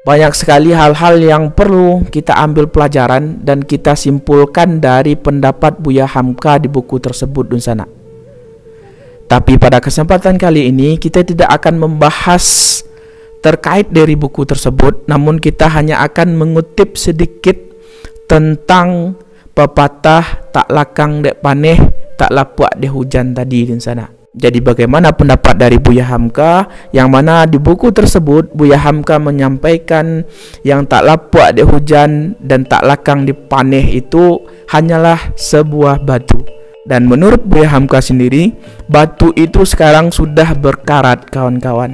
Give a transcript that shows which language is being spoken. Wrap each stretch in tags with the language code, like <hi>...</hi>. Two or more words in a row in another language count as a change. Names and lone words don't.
<id>Banyak sekali hal-hal yang perlu kita ambil pelajaran dan kita simpulkan dari pendapat Buya Hamka di buku tersebut Dunsana. Tapi pada kesempatan kali ini kita tidak akan membahas terkait dari buku tersebut, namun kita hanya akan mengutip sedikit tentang pepatah</id> <min>tak lakang dek paneh, tak lapuak dek hujan</min> <id>tadi Dunsana. Jadi bagaimana pendapat dari Buya Hamka, yang mana di buku tersebut Buya Hamka menyampaikan yang</id> <min>tak lapuak di hujan dan tak lakang di paneh</min> <id>itu hanyalah sebuah batu. Dan menurut Buya Hamka sendiri, batu itu sekarang sudah berkarat kawan-kawan.</id>